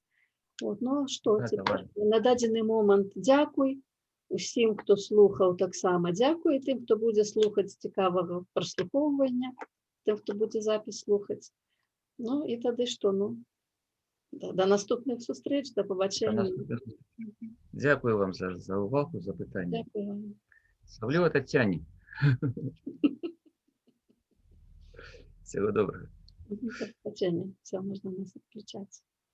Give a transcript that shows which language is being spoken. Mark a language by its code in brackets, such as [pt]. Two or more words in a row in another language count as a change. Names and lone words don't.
[be] Што цяпер на дадзены момант дзякуй усім, хто слухаў, таксама дзякуй тым, хто будзе слухаць цікавага праслухоўвання, тым, хто будзе запіс слухаць. І тады што, да наступных сустрэч, да пабачэння. Дзякую вам за ўвагу, за пытанне. Дзякуй вам. Савлёва Тацяне. [ru] Всего доброго. [uk] До побачення. Все, можна нас відключати.